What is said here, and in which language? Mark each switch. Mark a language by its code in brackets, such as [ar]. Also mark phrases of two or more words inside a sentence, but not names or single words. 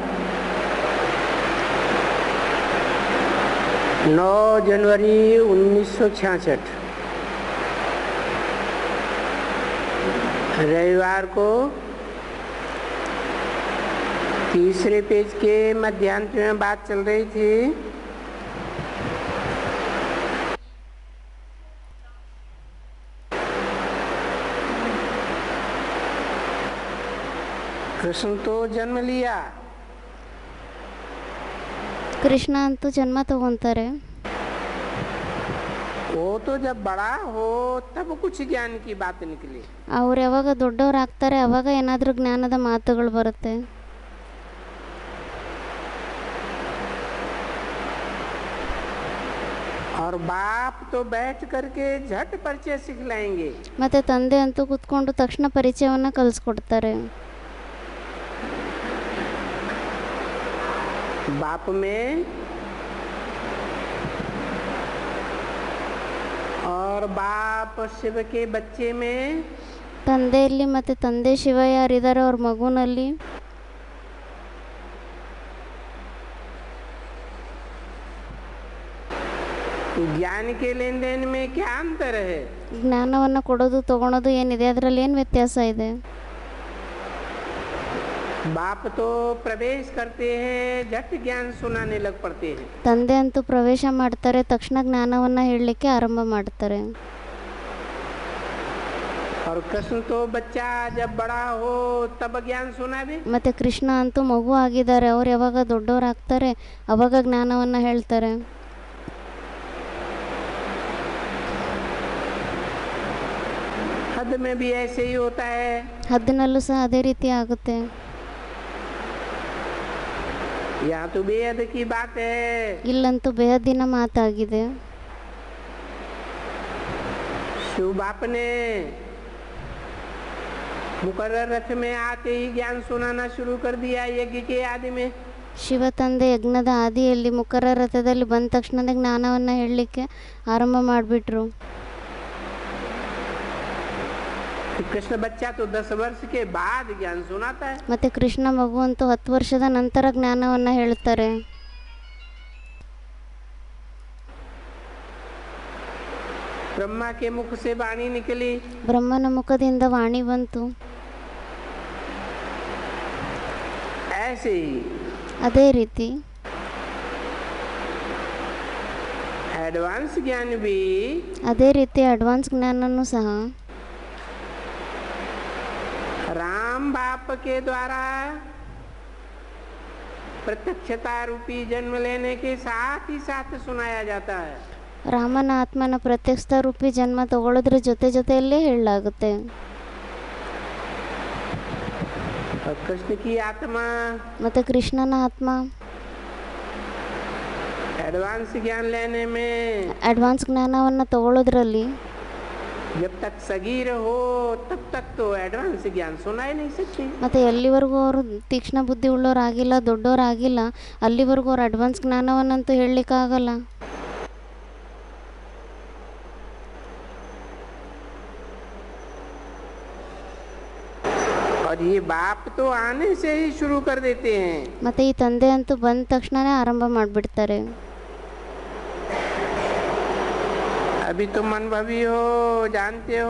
[hi] 9 जनवरी 1966 रविवार को तीसरे पेज के मध्यांत में बात चल रही थी। कृष्ण तो जन्म लिया, [kn] ಕೃಷ್ಣ ಅಂತೂ ಜನ್ಮ ತಗೊಂತಾರೆ. [hi] वो तो जब बड़ा हो तब कुछ ज्ञान की बात निकली। [kn] ಅವ್ರು ಯಾವಾಗ ದೊಡ್ಡವರಾಗ್ತಾರೆ ಅವಾಗ ಏನಾದರೂ ಜ್ಞಾನದ ಮಾತುಗಳು ಬರುತ್ತೆ. [hi] और बाप तो बैठ करके झट परिचय सिखलाएंगे। [kn] ಮತ್ತು ತಂದೆ ಅಂತೂ ಕೂತ್ಕೊಂಡು ತಕ್ಷಣ ಪರಿಚಯವನ್ನು ಕಲಿಸ್ಕೊಡ್ತಾರೆ. [hi] बाप में और बाप शिव के बच्चे में [kn] ತಂದೆಯಲ್ಲಿ ಮತ್ತು ತಂದೆ ಶಿವ ಯಾರಿದ್ದಾರೆ ಅವ್ರ ಮಗುನಲ್ಲಿ [hi] ज्ञान के लेन देन में क्या अंतर है? [kn] ಜ್ಞಾನವನ್ನು ಕೊಡೋದು ತಗೊಳೋದು ಏನಿದೆ ಅದರಲ್ಲಿ ಏನು ವ್ಯತ್ಯಾಸ ಇದೆ? [hi] बाप तो प्रवेश करते हैं, झट ज्ञान सुनाने लग पड़ते हैं। [kn] ತಂದೆ ಅಂತೂ ಪ್ರವೇಶ ಮಾಡ್ತಾರೆ, ತಕ್ಷಣ ಜ್ಞಾನವನ್ನು ಹೇಳಲಿಕ್ಕೆ ಆರಂಭ ಮಾಡ್ತಾರೆ. [hi] और कृष्ण तो बच्चा जब बड़ा हो तब ज्ञान सुनावे। [kn] ಮತ್ತು ಕೃಷ್ಣ ಅಂತೂ ಮಗು ಆಗಿದ್ದಾರೆ, ಅವ್ರು ಯಾವಾಗ ದೊಡ್ಡವರಾಗ್ತಾರೆ ಅವಾಗ ಜ್ಞಾನವನ್ನು ಹೇಳ್ತಾರೆ. [hi] हद में भी ऐसे ही होता है। [kn] ಹದ್ದಿನಲ್ಲೂ ಸಹ ಅದೇ ರೀತಿ ಆಗುತ್ತೆ. [hi] यहाँ तो बेहद की बात है। [kn] ಇಲ್ಲಂತೂ ಬೇಹದ್ದಿನ ಮಾತಾಗಿದೆ. [hi] शिव बाप ने मुकर्रर रथ में आते ही ज्ञान सुनाना शुरू कर दिया यज्ञ के आदि में। [kn] ಶಿವ ತಂದೆ ಯಜ್ಞದ ಆದಿಯಲ್ಲಿ ಮುಖರ ರಥದಲ್ಲಿ ಬಂದ ತಕ್ಷಣದ ಜ್ಞಾನವನ್ನು ಹೇಳಲಿಕ್ಕೆ ಆರಂಭ ಮಾಡಿಬಿಟ್ರು. [hi] कृष्ण बच्चा तो 10 वर्ष के बाद ज्ञान सुनाता है। [kn] ಮತ್ತೆ ಕೃಷ್ಣ ಮಗು ಅಂತೂ 10 ವರ್ಷದ ನಂತರ ಜ್ಞಾನವನ್ನು ಹೇಳ್ತಾರೆ. [hi] ब्रह्मा के मुख से वाणी निकली, [kn] ಬ್ರಹ್ಮನ ಮುಖದಿಂದ ವಾಣಿ ಬಂತು. [hi] ऐसे ही [kn] ಅದೇ ರೀತಿ [hi] एडवांस ज्ञान भी [kn] ಅದೇ ರೀತಿ ಅಡ್ವಾನ್ಸ್ ಜ್ಞಾನನೂ ಸಹ [hi] राम बाप के द्वारा प्रत्यक्षता रूपी जन्म लेने के साथ ही साथ सुनाया जाता है। [kn] ರಾಮನ ಆತ್ಮನ ಪ್ರತ್ಯಕ್ಷ ರೂಪಿ ಜನ್ಮ ತಗೊಳ್ಳೋದ್ರ ಜೊತೆ ಜೊತೆಯಲ್ಲೇ ಹೇಳಲಾಗುತ್ತೆ. [hi] और कृष्ण की आत्मा [kn] ಮತ್ತು ಕೃಷ್ಣನ ಆತ್ಮ [hi] एडवांस ज्ञान लेने में [kn] ಅಡ್ವಾನ್ಸ್ ಜ್ಞಾನವನ್ನು ತಗೊಳ್ಳೋದ್ರಲ್ಲಿ [hi] जब तक सगीर हो तब तक तो एडवांस ज्ञान सुना ही नहीं सकती। [kn] ಮತ್ತು ಎಲ್ಲಿವರೆಗೂ ಅವರು ತೀಕ್ಷ್ಣ ಬುದ್ಧಿ ಉಳ್ಳೋರಾಗಿಲ್ಲ, ದೊಡ್ಡವರಾಗಿಲ್ಲ, ಅಲ್ಲಿವರೆಗೂ ಅವ್ರು ಅಡ್ವಾನ್ಸ್ ಜ್ಞಾನವನ್ನಂತೂ ಹೇಳಲಿಕ್ಕಾಗಲ್ಲ. [hi] और ये बाप तो आने से ही शुरू कर देते हैं। [kn] ಮತ್ತು ಈ ತಂದೆ ಅಂತೂ ಬಂದ ತಕ್ಷಣನೇ ಆರಂಭ ಮಾಡಿಬಿಡ್ತಾರೆ. [hi] अभी तुम अनुभवी हो, जानते हो।